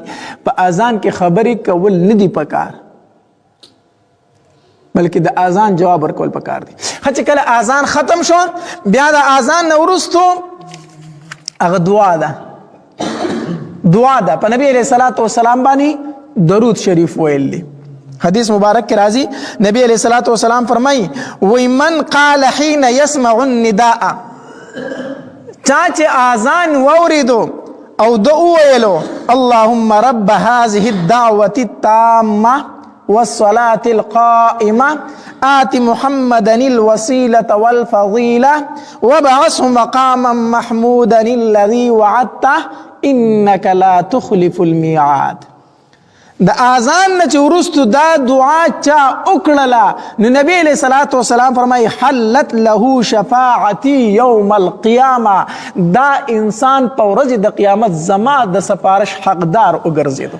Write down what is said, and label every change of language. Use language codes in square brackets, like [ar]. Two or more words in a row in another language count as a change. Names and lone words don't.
[ps] په اذان کې خبرې کول نه دی پکار، بلکې د اذان جواب ورکول پکار دی. چې کله اذان ختم شو بیا د اذان نه وروستو هغه دعا ده په نبی [ar] علیہ الصلوۃ والسلام [ps] باندې درود شریف ویل دی. حدیث مبارک کې راځي نبی [ar] علیہ الصلوۃ والسلام [ps] فرمایي وی [ar] من قال حين يسمع النداء، [ps] چا چې اذان ووریدو او د ویلو [ar] اللهم رب هذه الدعوة التامة والصلاة القائمة آت محمدا الوسيلة والفضيلة وابعثه مقاما محمودا الذي وعدته انك لا تخلف الميعاد. [ps] د اذان نه چې وروستو دا دعا چا وکړله نو نبی [ar] علیہ الصلوۃ والسلام [ps] فرمایي [ar] حلت له شفاعتي یوم القیامه، [ps] دا انسان په ورځ د قیامت زما د سفارش حقدار وګرځېدو.